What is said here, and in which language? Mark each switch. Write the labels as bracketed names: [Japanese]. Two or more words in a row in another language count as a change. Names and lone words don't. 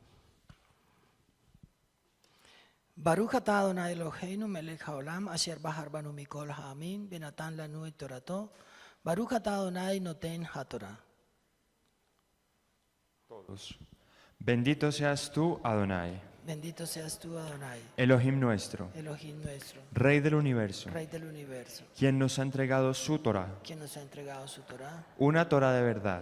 [Hebrew] ברוך אתה אדוני אלוהינו מלך העולם אשר בחר בנו מכל העמים ונתן לנו את תורתו. ברוך אתה אדוני נותן התורה. [Spanish] Todos. Bendito seas tú, Adonai, Bendito seas tú, Adonai, Elohim nuestro, Elohim nuestro, Rey del universo, Rey del universo, quien nos ha entregado su Torah, quien nos ha entregado su Torah, una Torah de verdad,